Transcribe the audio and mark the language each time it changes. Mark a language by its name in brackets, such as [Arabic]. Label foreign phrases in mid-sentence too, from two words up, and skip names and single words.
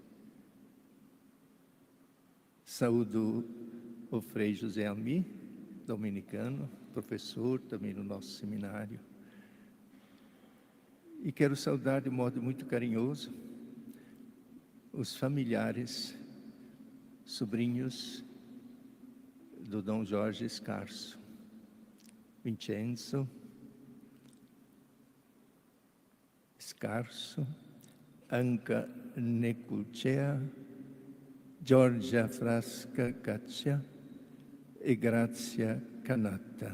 [Portuguese] Saúdo o Frei José Almi, dominicano, professor também no nosso seminário. E quero saudar de modo muito carinhoso os familiares, sobrinhos do Dom Jorge Scarso, Vincenzo Scarso, Anca Neculcea, Giorgia Frasca Caccia e Grazia Canatta.